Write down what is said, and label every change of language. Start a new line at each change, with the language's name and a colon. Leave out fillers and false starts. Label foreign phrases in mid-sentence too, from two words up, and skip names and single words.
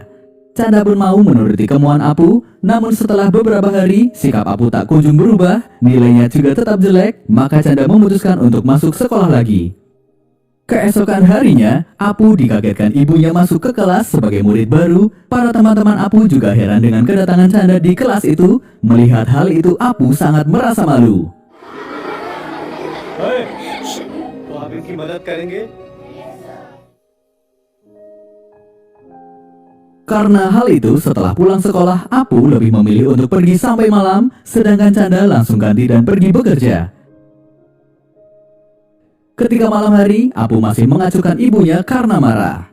Indonesian: Canda pun mau menuruti kemauan Apu, namun setelah beberapa hari sikap Apu tak kunjung berubah, nilainya juga tetap jelek, maka Canda memutuskan untuk masuk sekolah lagi. Keesokan harinya, Apu dikagetkan ibunya masuk ke kelas sebagai murid baru. Para teman-teman Apu juga heran dengan kedatangan Canda di kelas itu. Melihat hal itu, Apu sangat merasa malu.
Hindi: Hey, तो आप इनकी मदद करेंगे?
Indonesian: Karena hal itu, setelah pulang sekolah, Apu lebih memilih untuk pergi sampai malam, sedangkan Canda langsung ganti dan pergi bekerja. Ketika malam hari, Apu masih mengacuhkan ibunya karena marah.